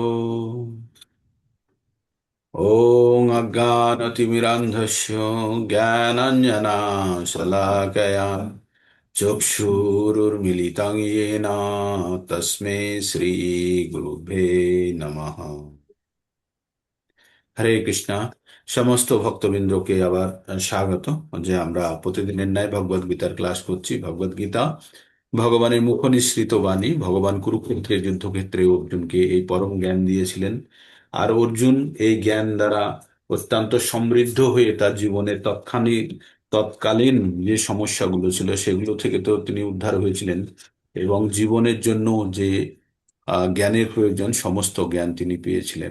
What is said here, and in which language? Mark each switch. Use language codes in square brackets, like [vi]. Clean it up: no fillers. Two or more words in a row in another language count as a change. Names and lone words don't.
[sa] ॐ अज्ञानतिमिरान्धस्य ज्ञानाञ्जनाशलाकया चक्षुरुर्मिलितं येन तस्मै শ্রীগুরুভ্যে নমঃ। [bn] হরে কৃষ্ণা। সমস্ত ভক্তবৃন্দকে আবার স্বাগত। যে আমরা প্রতিদিনের ন্যায় ভগবদ গীতার ক্লাস করছি। ভগবদ গীতা ভগবানের মুখ নিঃসৃত বাণী। ভগবান কুরুক্ষেত্রের যুদ্ধক্ষেত্রে অর্জুনকে এই পরম জ্ঞান দিয়েছিলেন, আর অর্জুন এই জ্ঞান দ্বারা অত্যন্ত সমৃদ্ধ হয়ে তার জীবনের তৎকালীন যে সমস্যাগুলো ছিল সেগুলো থেকে তো তিনি উদ্ধার হয়েছিলেন, এবং জীবনের জন্য যে জ্ঞানের প্রয়োজন সমস্ত জ্ঞান তিনি পেয়েছিলেন।